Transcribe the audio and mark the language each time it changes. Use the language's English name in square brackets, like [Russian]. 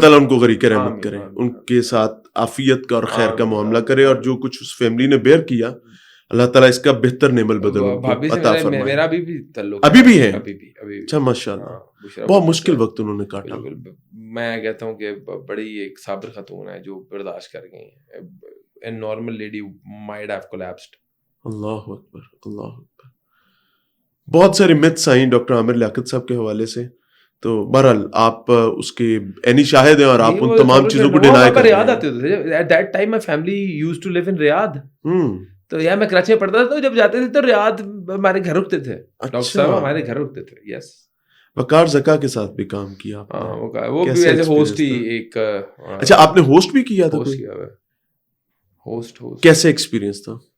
[Urdu] تعالیٰ ان کو غریق رحمت کرے, ان کے ساتھ عافیت کا اور خیر کا معاملہ کرے, اور جو کچھ اس فیملی نے بیئر کیا اللہ تعالیٰ اس کا بہتر نعم البدل عطا فرمائے. میرا ابھی بھی تعلق ابھی بھی ہے. اچھا ماشاءاللہ, بہت مشکل وقت انہوں نے کاٹا. میں کہتا ہوں کہ بڑی ایک صابر خاتون ہے جو برداشت کر گئی ہیں. [English] A normal lady might have collapsed. [Urdu] اللہ اکبر اللہ اکبر. بہت ساری متس آئیں ڈاکٹر عامر لیاقت صاحب کے حوالے سے, تو بہرحال آپ اس کے عینی شاہد ہیں اور آپ ان تمام چیزوں کو ڈینائی کر رہے ہیں. ریاض آتے ہوتے تھے. [English] At that time my family used to live in Riyadh. [Urdu] تو یار میں کراچی میں پڑھتا تھا, تو جب جاتے تھے تو ریاض ہمارے گھر رکتے تھے. ڈاکٹر صاحب ہمارے گھر رکتے تھے. [English] Yes. [Urdu] وقار زکا کے ساتھ بھی کام کیا. وہ بھی [English] as a host [Urdu] ہی ایک. اچھا آپ نے ہوسٹ بھی کیا تھا؟ ہوسٹ کیسے ایکسپیرینس تھا؟